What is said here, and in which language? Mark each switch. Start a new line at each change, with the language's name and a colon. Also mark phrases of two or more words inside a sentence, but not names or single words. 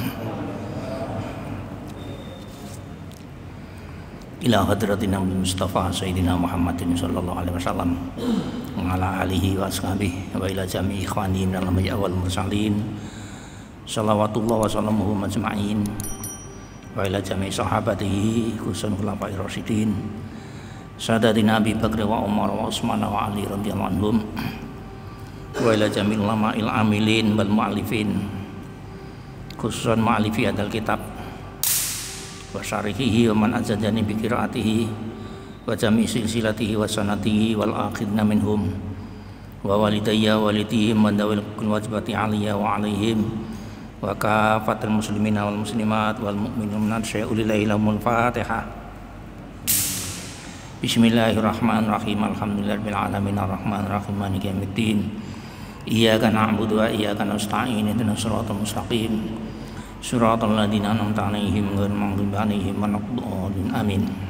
Arabic: إلى حضرة النبي المصطفى سيدنا محمد صلى الله عليه وسلم وعلى آله وأصحابه وإلى جميع إخوانه من الأنبياء والمرسلين صلوات الله وسلامه أجمعين وإلى جميع صحابته خصوصا الخلفاء الراشدين سادتنا أبي بكر وعمر وعثمان وعلي رضي الله عنهم وإلى جميع العلماء العاملين والمؤلفين خصوصا مؤلف هذا الكتاب وشارحه ومن أجازني بقراءته وجميع سلسلته وسنده والآخذين منهم ووالدي ووالديهم وذوي الواجبات علي وعليهم وكافة المسلمين والمسلمات والمؤمنين شيء لله لهم الفاتحة. بسم الله الرحمن الرحيم. الحمد لله رب العالمين الرحمن الرحيم مالك يوم الدين. إياك نعبد وإياك نستعين اهدنا الصراط المستقيم صراط الذين أنعمت عليهم غير المغضوب عليهم ولا الضالين. Amin.